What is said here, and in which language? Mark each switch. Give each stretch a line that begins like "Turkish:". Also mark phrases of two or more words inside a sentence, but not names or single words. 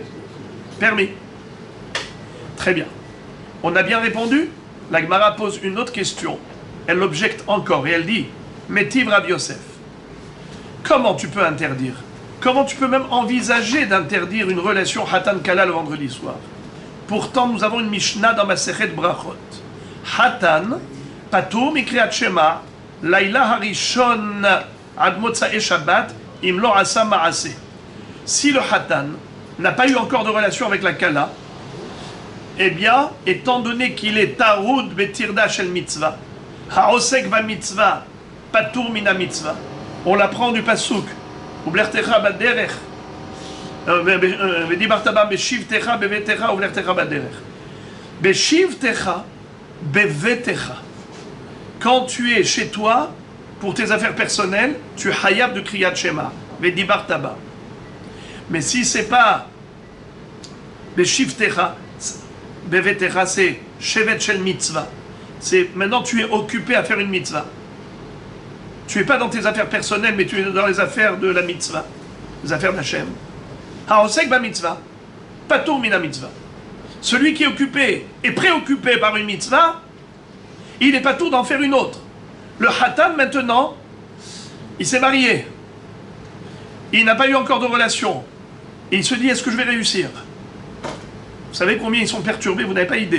French: Permis. Très bien. On a bien répondu. La Gemara pose une autre question. Elle l'objecte encore et elle dit,
Hebrew: מתיב רב יוסף,
French: comment tu peux interdire? Comment tu peux même envisager d'interdire une relation
Hebrew: חתן כלה
French: le vendredi soir? Pourtant, nous avons une Mishnah dans
Hebrew: מסכת ברכות. חתן, פטור מקריאת שמע, לילה הראשון עד מוצאי שבת, אם לא עשה מעשה.
French: Si le Hatan n'a pas eu encore de relation avec la Kala, eh bien, étant donné qu'il est
Hebrew: טרוד בטירדה של מצווה, העוסק במצווה, פטור מן המצווה,
French: on l'apprend du Pasuk,
Hebrew: ובלכתך בדרך, ודברת בם בשבתך בביתך ובלכתך בדרך. בשבתך בביתך.
French: Quand tu es chez toi, pour tes affaires personnelles, tu es hayab de
Hebrew: קריאת שמע, ודברת בם.
French: Mais si c'est pas
Hebrew: בשבתך, בביתך,
French: c'est
Hebrew: שבת של מצווה.
French: C'est maintenant tu es occupé à faire une mitzvah. Tu n'es pas dans tes affaires personnelles, mais tu es dans les affaires de la mitzvah, les affaires d'Hachem.
Hebrew: העוסק במצווה, פטור מן המצווה.
French: Celui qui est occupé et préoccupé par une mitzvah, il n'est pas tout d'en faire une autre. Le Hatan maintenant, il s'est marié. Il n'a pas eu encore de relation. Et il se dit, est-ce que je vais réussir? Vous savez combien ils sont perturbés, vous n'avez pas idée.